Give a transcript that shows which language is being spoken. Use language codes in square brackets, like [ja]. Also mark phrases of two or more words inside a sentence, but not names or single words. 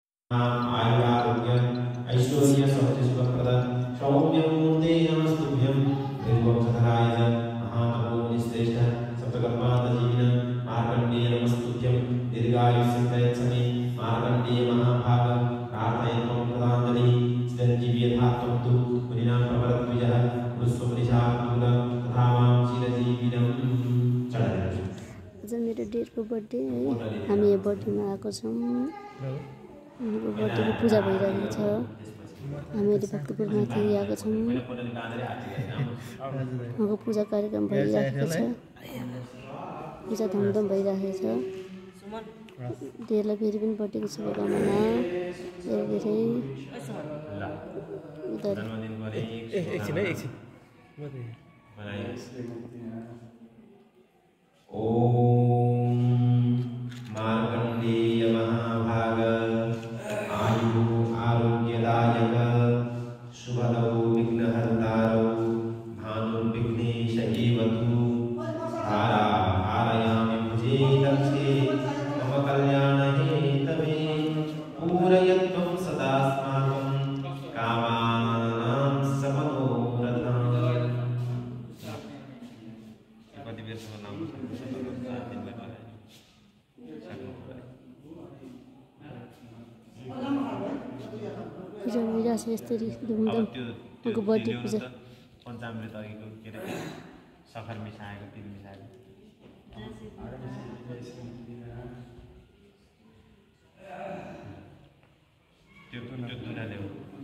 [sa] आयुरारोग्य ऐश्वर्य सौख्यप्रद सौम्यमूर्ते नमस्तुभ्यं निर्वंशधराय महातपो निश्रेष्ठ सप्तकल्पान्तजीविन मार्कण्डेय नमस्तुभ्यं दीर्घायुष्यं प्रयच्छमे मार्कण्डेय महाभाग प्रार्थयन्तं प्रदाञ्जलिः चिरञ्जीवी यथा त्वं तु मुनिनां प्रवरद्विजः पुरुषोपनिषात्मूल तथा मां चिरजीविनं चढाइदिनुहोस्। [ne] आज मेरो डेटको बर्थडे है, हामी यो बर्थडेमा आएको छौँ। मेरो बर्थडेको पूजा भइरहेको छ। हामीहरू भक्तपुरमाथि आएको छौँ। उहाँको पूजा कार्यक्रम भइरहेको छ। पूजा धुमधाम भइरहेको छ। डेलाई फेरि पनि बर्थडेको शुभकामना। धेरै [sa] ओम मार्कण्डेय महाभाग आयु आरोग्यदायक शुभदौ विघ्नहर्तारौ भानुर्विघ्नेश एव तु धारायामि भुजे दक्षे मम कल्याणहेतवे पूरयत्वं सदास्माकं कामानां समनोरथम्। [ne] पूजा भइरहेको छ यसरी धुमधाम। उहाँको बर्थडे पूजा पञ्चामृत अघिको के अरे सखर मिसाएको तिल मिसाएको त्यो दुराले हो।